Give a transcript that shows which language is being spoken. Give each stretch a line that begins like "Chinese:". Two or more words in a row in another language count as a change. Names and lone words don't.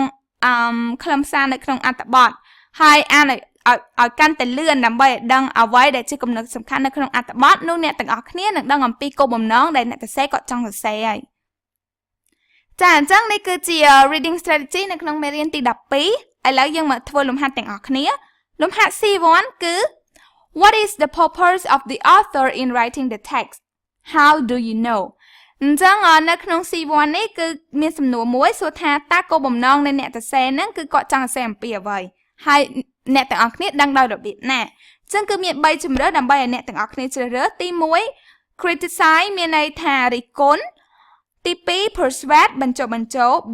Khmer: ខ្លឹមសារនៅក្នុងអត្ថបទហើយអានឲ្យកាន់តែលឿនដើម្បីឲ្យដឹងអ្វីដែលជាគំនិតសំខាន់នៅក្នុងអត្ថបទនោះអ្នកទាំងអស់គ្នានឹងដឹងអំពីគោលបំណងដែលអ្នកសរសេរគាត់ចង់សរសេរហើយចាអញ្ចឹងនេះគឺជា
English: reading strategy
Khmer: នៅក្នុងមេរៀនទី12ឥឡូវយើងមកធ្វើលំហាត់ទាំងអស់គ្នាលំហាត់ C1 គឺ
English: What is the purpose of the author in writing the text? How do you know?
Khmer: អញ្ចឹងនៅក្នុង C1 នេះគឺមានសំណួរមួយសួរថាតើគោលបំណងនៃអ្នកសរសេរហ្នឹងគឺគាត់ចង់សរសេរអំពីអ្វីហើយអ្នកទាំងអស់គ្នាដឹងដោយរបៀបណាអញ្ចឹងគឺ មាន3ជម្រើសដើម្បីឲ្យអ្នកទាំងអស់គ្នាជ្រើសរើសទី1 criticize មានន័យថារិះគន់ទី2 persuade បញ្ចុះបញ្ចូល B